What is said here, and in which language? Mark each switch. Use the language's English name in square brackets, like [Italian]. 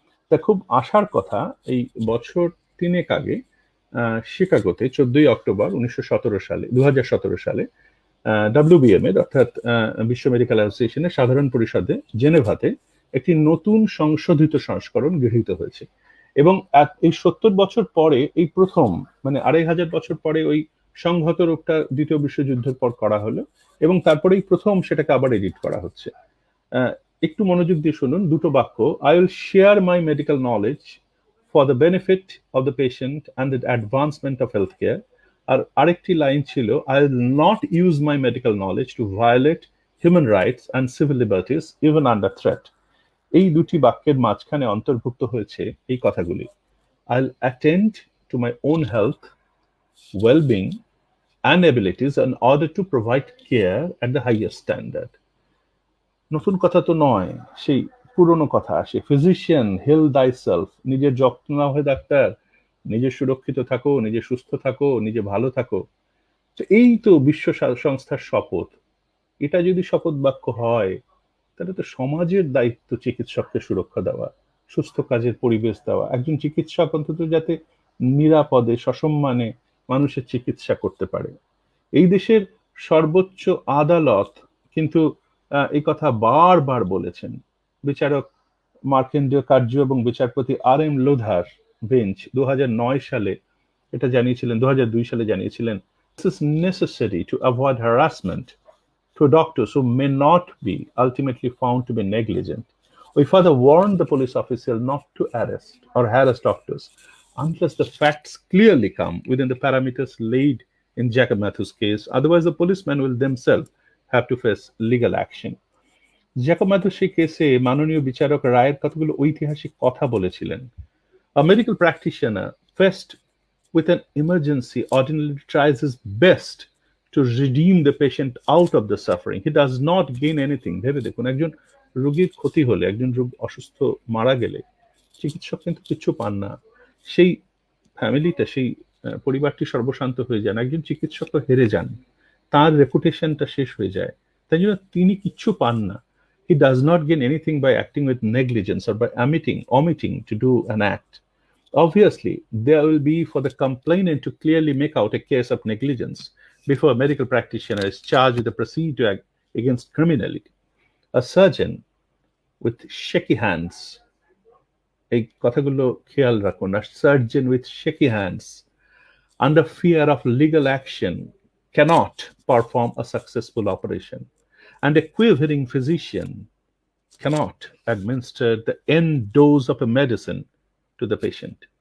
[Bangla] তা খুব আশার কথা, এই বছর 3 আগে শিকাগোতে 14 অক্টোবর 2017 সালে WBMA অর্থাৎ বিশ্ব মেডিকেল অ্যাসোসিয়েশনের সাধারণ পরিষদে জেনেভাতে একটি নতুন সংশোধিত সংস্করণ গৃহীত হয়েছে। এবং এই 70 বছর পরে এই প্রথম, মানে 2500 বছর পরে ওই সংহত রূপটা দ্বিতীয় বিশ্বযুদ্ধের পর করা হলো এবং তারপরেই প্রথম সেটাকে আবার এডিট করা হচ্ছে। একটু মনোযোগ দিয়ে শুনুন দুটো বাক্য। [English] I will share my medical knowledge for the benefit of the patient and the advancement of healthcare. [Bangla] আর আরেকটি লাইন ছিল, [English] I will not use my medical knowledge to violate human rights and civil liberties even under threat. [Bangla] এই দুটি বাক্যের মাঝখানে অন্তর্ভুক্ত হয়েছে এই কথাগুলি, [English] I'll attend to my own health, well-being and abilities in order to provide care at the highest standard. [Bangla] নতুন কথা তো নয়, সেই পুরনো কথা আসে, [English] physician heal thyself, [Bangla] নিজের যত্ন নাও হে ডাক্তার, নিজে সুরক্ষিত থাকো, নিজে সুস্থ থাকো, নিজে ভালো থাকো। তো এই তো বিশ্ব সংস্থার শপথ। এটা যদি শপথ বাক্য হয়, তাহলে তো সমাজের দায়িত্ব চিকিৎসককে সুরক্ষা দেওয়া, সুস্থ কাজের পরিবেশ দেওয়া, একজন চিকিৎসক অন্তত যাতে নিরাপদে সসম্মানে মানুষের চিকিৎসা করতে পারে। এই দেশের সর্বোচ্চ আদালত কিন্তু এই কথা বারবার বলেছেন। বিচারক মার্কেন্ডীয় কার্য এবং বিচারপতি আর এম লোধার বেঞ্চ 2009 সালে এটা জানিয়েছিলেন, 2002 সালে জানিয়েছিলেন, [English] this is necessary to avoid harassment to doctors who may not be ultimately found to be negligent. We further warn the police official not to arrest or harass doctors unless the facts clearly come within the parameters laid in Jacob Matthew's case. Otherwise, the policemen will themselves have to face legal action. [Bangla] Jacob Matthew সেই কেসে মাননীয় বিচারক রায়ের কতগুলো ঐতিহাসিক কথা বলেছিলেন। [English] A medical practitioner faced with an emergency ordinarily tries his best to redeem the patient out of the suffering. He does not gain anything. [Bangla] ভেবে দেখুন, একজন রোগীর ক্ষতি হলে, একজন রোগ অসুস্থ মারা গেলে চিকিৎসক কিন্তু কিছু পান না। সেই ফ্যামিলিটা, সেই পরিবারটি সর্বশান্ত হয়ে যান, একজন চিকিৎসক হেরে যান, তার রেপুটেশনটা শেষ হয়ে যায়, তাই জন্য তিনি কিচ্ছু পান না। [English] He does not gain anything by acting with negligence or by omitting to do an act. Obviously, there will be for the complainant to clearly make out a case of negligence before a medical practitioner is charged with a procedure against criminality. A surgeon with shaky hands, [Bangla] এই কথাগুলো খেয়াল রাখুন, [English] a surgeon with shaky hands under fear of legal action cannot perform a successful operation, and a quivering physician cannot administer the end dose of a medicine to the patient.